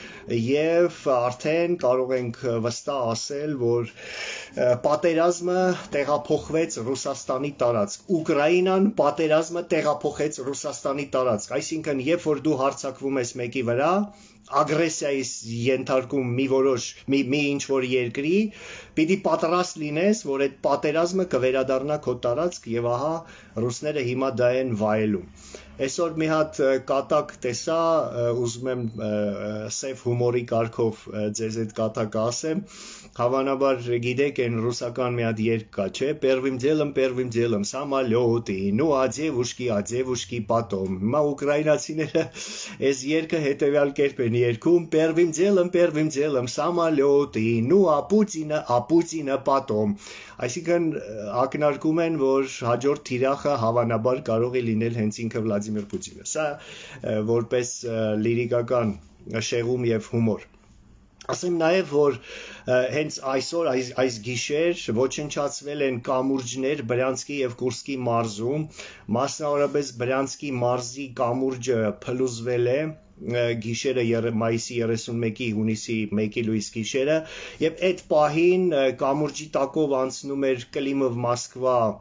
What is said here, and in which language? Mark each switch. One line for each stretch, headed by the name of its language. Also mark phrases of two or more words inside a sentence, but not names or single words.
Armenian: եւ արդեն կարող ենք վստահ ասել, որ պատերազմը տեղափոխվեց Ռուսաստանի տարածք։ Ուկրաինան պատերազմը տեղափոխեց Ռուսաստանի տարածք, այսինքն երբ որ դու հարձակվում ես մեկի վրա, ագրեսիայի ենթարկում մի ինչ որ երկրի, պիտի պատրաստ լինես, որ այդ պատերազմը կվերադառնա քո տարածք եւ ահա ռուսները հիմա դա են վայելում։ Այսօր մի հատ կատակ տեսա, ուզում եմ սև հումորի կարգով ձեզ այդ կատակը ասեմ, հավանաբար գիտեք այն ռուսական մի հատ երգ կա, չէ,
Russian: Первым делом самолеты, ну а девушки потом։
Armenian: Հիմա ուկրաինացիները այս երգը հետեւյալ կերպ են երգում
Russian: Первым делом самолеты, ну а Путина потом։
Armenian: Այսինքն ակնարկում են, որ հաջորդ թիրախը հավանաբար կարող է լինել հենց ինքը Վլադիմիր Պուտինը։ Սա որպես լիրիկական շեղում եւ հումոր։ Ասեմ նաև, որ հենց այսօր այս գիշեր ոչնչացվել են կամուրջներ Բրյանսկի եւ Կուրսկի մարզում, մասնավորապես Բրյանսկի մարզի կամուրջը փլուզվել է գիշերը մայիսի 31-ի հունիսի 1-ի լույս գիշերը եւ այդ պահին կամուրջի տակով անցնում էր Կլիմով Մոսկվա